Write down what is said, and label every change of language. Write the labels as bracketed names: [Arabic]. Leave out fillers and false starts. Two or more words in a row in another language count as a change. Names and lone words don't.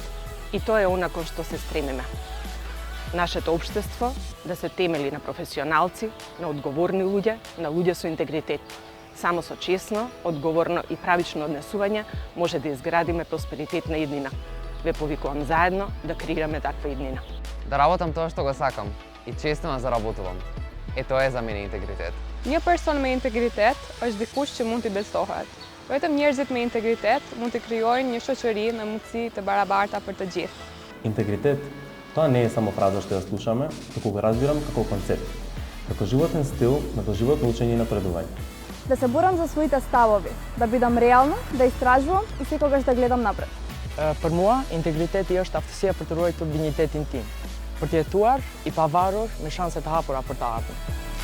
[Macedonian] И тоа е она кон што се стремиме. Нашето општество да се темели на професионалци, на одговорни луѓе, на луѓе со интегритет. Само со честно, одговорно и правично однесување може да изградиме просперитетна иднина. Ве повикувам заедно да креираме таква иднина. Да работам тоа што го сакам и честно да заработувам. Тоа е за мене интегритет. [Albanian] Një person me integritet është dikush që mund t'i besohet. Vetëm njerëzit me integritet mund të krijojnë një shoqëri me mundësi të barabarta për të gjithë. [Macedonian] Интегритет, тоа не е само фраза што ја слушаме, туку го разбирам како концепт, како животен стил на доживотно учење и напредување. Да се борам за своите ставови, да бидам реална, да истражувам и секогаш да гледам напред. [Albanian] Për mua, integriteti është aftësia për të ruajtur dinjitetin tim, për të jetuar i pavarur me shanse të hapura për të ardhmen.